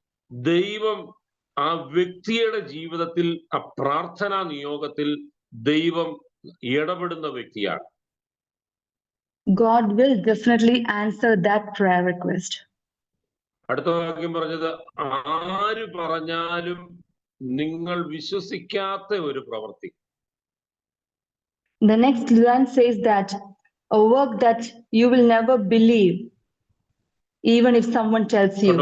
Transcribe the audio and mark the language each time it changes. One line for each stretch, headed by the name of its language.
Malayalam: ദൈവം ആ വ്യക്തിയുടെ ജീവിതത്തിൽ ആ പ്രാർത്ഥനാ നിയോഗത്തിൽ ദൈവം ഇടപെടുന്ന വ്യക്തിയാണ്.
English: God will definitely answer that prayer request.
Malayalam: അടുത്ത വാക്യം പറഞ്ഞത് ആര് പറഞ്ഞാലും നിങ്ങൾ വിശ്വസിക്കാത്ത ഒരു പ്രവൃത്തി.
English: The next line says that a work that you will never believe, even if someone tells you.